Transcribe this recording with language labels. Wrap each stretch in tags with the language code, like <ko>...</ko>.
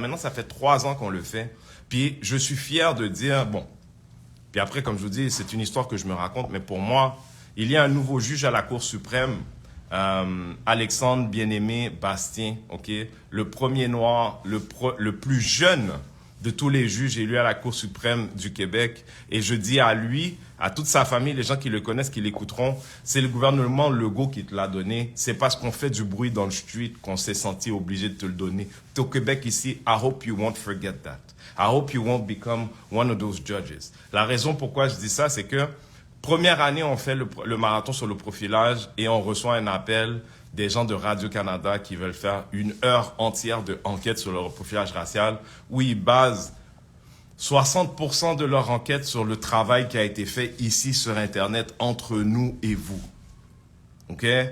<fr>Maintenant, ça fait 3 ans qu'on le fait. Puis, je suis fier de dire, bon, puis après, comme je vous dis, c'est une histoire que je me raconte, mais pour moi, il y a un nouveau juge à la Cour suprême, Alexandre Bien-Aimé Bastien, ok, le premier noir, le plus jeune de tous les juges élus à la Cour suprême du Québec. Et je dis à lui, à toute sa famille, les gens qui le connaissent, qui l'écouteront, c'est le gouvernement Legault qui te l'a donné. C'est parce qu'on fait du bruit dans le street qu'on s'est senti obligé de te le donner. Au Québec ici,</fr> <en>I hope you won't forget that. I hope you won't become one of those judges.</en> <fr>La raison pourquoi je dis ça, c'est que première année, on fait le marathon sur le profilage et on reçoit un appel des gens de Radio-Canada qui veulent faire 1 heure entière d'enquête sur le profilage racial, où ils basent 60% de leur enquête sur le travail qui a été fait ici sur Internet entre nous et vous. OK?</fr>